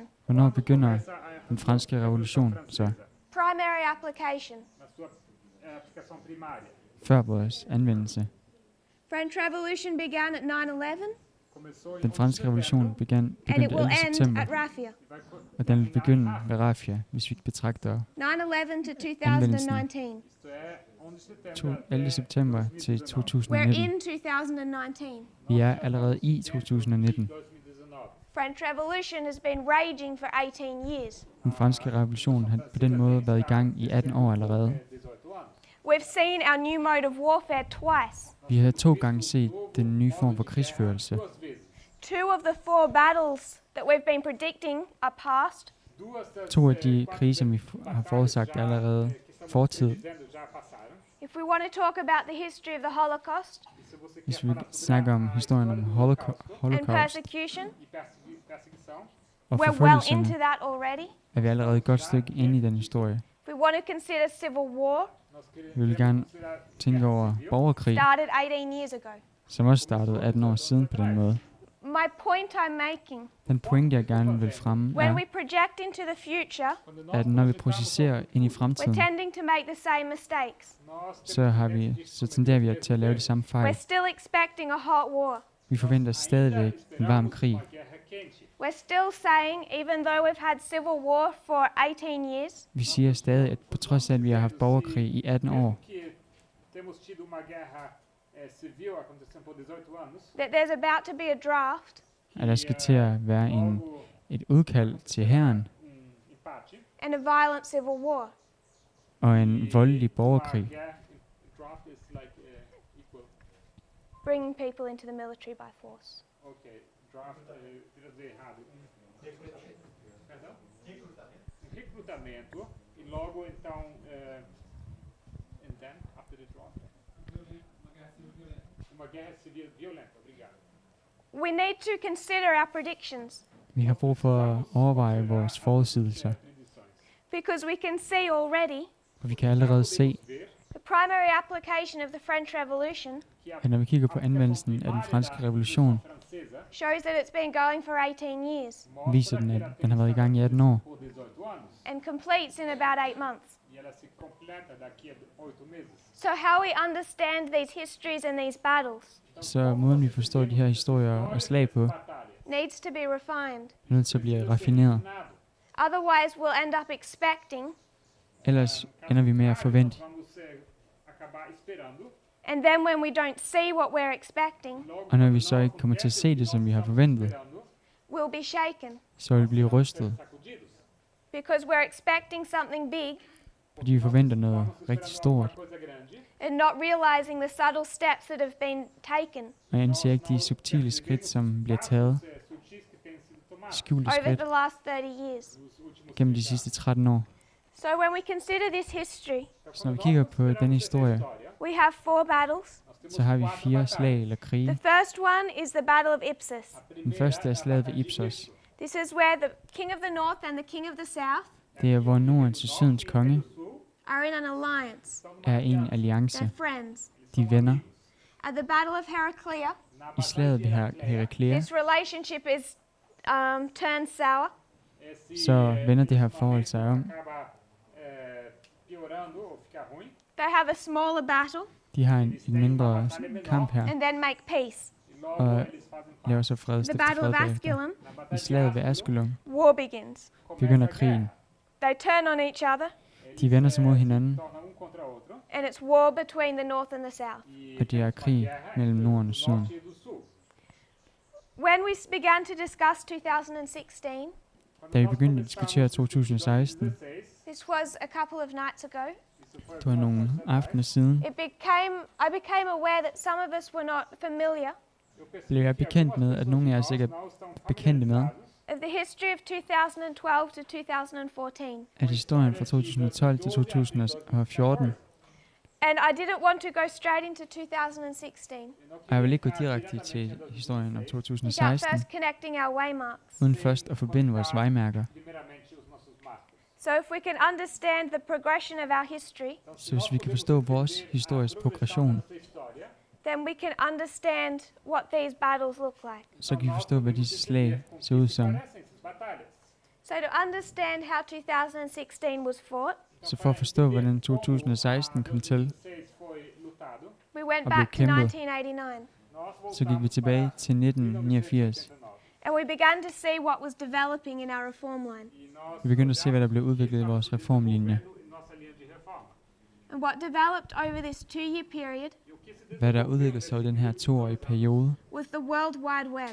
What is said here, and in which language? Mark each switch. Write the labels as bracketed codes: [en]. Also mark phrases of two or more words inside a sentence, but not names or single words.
[da] hvornår begynder den franske revolution så? [en] Primary application. [da] Før vores anvendelse. [en] French Revolution began at 9/11 [da] Den franske revolution [en] and it [da] begyndte [en] will [da] 11. [en] end [da] september, [en] at Raffia. [da] og den vil begynde ved Rafia, hvis vi betragter [en] 9/11 to 2019. [da] 11. september til [en] We're [da] 2019. [en] in 2019. [da] Vi er allerede i 2019. [en] French Revolution has been raging for 18 years. [da] Den franske revolution har på den måde været i gang i 18 år allerede. [en] We've seen our new mode of warfare twice. [da] Vi har 2 gange set den nye form for krigsførelse. [en] 2 of the 4 battles that we've been predicting are past. [da] 2 af de krige, som vi har forudsagt allerede fortid. [en] If we want to talk about the history of the Holocaust [da] Hvis vi snakker om historien om [en] and [da] holocaust [en] persecution, [da] og [en] we're well [da] forfølgelserne, [en] into that already. [da] er vi allerede et godt stykke inde i den historie. [en] If we want to consider civil war, [da] Vi vil gerne tænke over borgerkrig, [en] started 18 years ago. [da] som også startede 18 år siden på den måde. [en] My point I'm making, [da] Den pointe, jeg gerne vil fremme, [en] when [da] er, [en] we project into the future, [da] at når vi projicerer ind i [en] we're [da] fremtiden, [en] tending to make the same mistakes. [da] så tenderer vi til at lave de samme [en] We're [da] fejl. [en] still expecting a hot war. [da] Vi forventer stadigvæk en varm krig. [en] We're still saying, even though we've had civil war for 18 years, [da] Vi siger stadig, at på trods af, at vi har haft borgerkrig i 18 år, [en] that there's about to be a draft [da] at der skal til at være et udkald til hæren [en] and a violent civil war. [da] og en voldelig borgerkrig, [en] Bringing people into the military by force. [pt] Recrutamento e logo então [en] and then after the draft [pt] uma guerra civil violenta. Obrigado. [en] We need to consider our predictions [da] vi har brug for at overveje vores forudsigelser, [en] because we can see already [da] og vi kan allerede se, [en] the primary application of the French Revolution [da] at når vi kigger på anvendelsen af den franske revolution, [en] shows that it's been going for 18 years [da] viser den, at den har været i gang i 18 år, [en] and completes in about 8 months. So how we understand these histories and these battles [da] så måden vi forstår de her historier og slag på, [en] needs to be refined. [da] er nødt til at blive raffineret. [en] Otherwise, we'll end up expecting, [da] Ellers ender vi med at forvente, [en] and then when we don't see what we're expecting, [da] og når vi så ikke kommer til at se det, som vi har forventet, [en] we'll be shaken [da] så vil vi blive rystet, [en] because we're expecting something big [da] fordi vi forventer noget rigtig stort, [en] and not realizing the subtle steps that have been taken [da] og jeg anser ikke de subtile skridt, som bliver taget, skjulte [en] over [da] skridt, [en] the last 30 years. [da] gennem de sidste 13 år. [en] So when we consider this history, [da] Så når vi kigger på den historie, [en] we have 4 battles. [da] så har vi 4 slag eller [en] The [da] krige. [en] first one is the Battle of Ipsos. [da] Den første er slaget ved Ipsos. [en] This is where the king of the north and the king of the south [da] Det er, hvor Nordens og Sydens konge [en] are in an alliance. [da] er en alliance. [en] They're friends. [da] De er venner. [en] At the Battle of Heraclea, [da] I slaget ved Heraklea, [en] this relationship is turned sour. [da] så vender det her forhold sig om. [en] They have a smaller battle [da] De har en mindre kamp her, [en] and then make peace. [da] og laver så fred, [en] The [da] stifter [en] Battle [da] fred [en] of [da] bagefter. [en] Asculum, [da] I slaget ved Asculum [en] war begins. [da] begynder krigen. [en] They turn on each other, [da] De vender sig mod hinanden, [en] and it's war between the north and the south. [da] og det er krig mellem Norden og Syden. [en] When we began to discuss 2016, [da] Da vi begyndte at diskutere 2016, [en] this was a couple of nights ago, [da] det var nogle aftener siden, [en] I became aware that some of us were not familiar [da] blev jeg bekendt med, at nogle af os ikke er bekendte med, [en] of the history of 2012 to 2014. [da] at historien fra 2012 til 2014, [en] And I didn't want to go straight into 2016 [da] og jeg vil ikke gå direkte til historien om [en] without [da] 2016, [en] first connecting our waymarks. [da] uden først at forbinde vores vejmærker. [en] So if we can understand the progression of our history, [da] Så hvis vi kan forstå vores historisk progression, [en] then we can understand what these battles look like. [da] så kan vi forstå, hvad disse slag ser ud som. [en] So to understand how 2016 was fought, [da] Så for at forstå, hvordan 2016 kom til, [en] we went [da] Og blev [en] back to [da] kæmpet. [en] 1989. [da] så gik vi tilbage til 1989. [en] And we began to see what was developing in our reform line. [da] Vi begyndte at se, hvad der blev udviklet i vores reformlinje. [en] And what developed over this 2-year period [da] Hvad der udviklede sig i den her 2-årige periode, [en] was the World Wide Web.